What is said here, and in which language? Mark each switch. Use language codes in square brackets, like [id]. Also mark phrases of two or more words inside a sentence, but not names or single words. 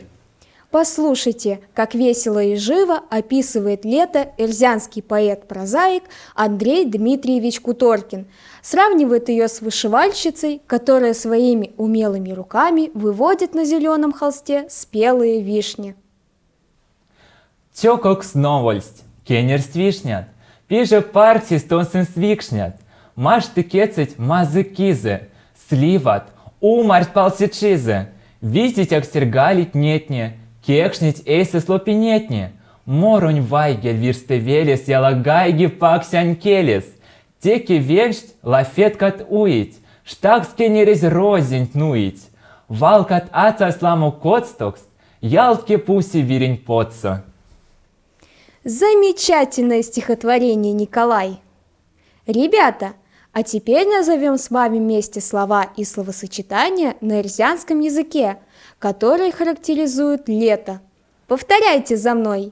[ru] Послушайте, как весело и живо описывает лето эрзянский поэт-прозаик Андрей Дмитриевич Куторкин. Сравнивает ее с вышивальщицей, которая своими умелыми руками выводит на зеленом холсте спелые вишни. [myv] Тёкок сновольсть, кенерст вишнят, пиже парти стонсенс викшнят, машты кецать мазы кизы, сливат, умарт палсичизы, видеть акстергалить нетне, кекшнить эйсы слопинетне, моронь вайгель вирстевелес ялагайги паксянкелес, теки веншт лафеткат уить, штакскенерез розень нуить, валкат аца сламу коцтокст, ялтке пуси вирень потсо. [ru] Замечательное стихотворение, Николай! Ребята, а теперь назовем с вами вместе слова и словосочетания на эрзянском языке, которые характеризуют лето. Повторяйте за мной.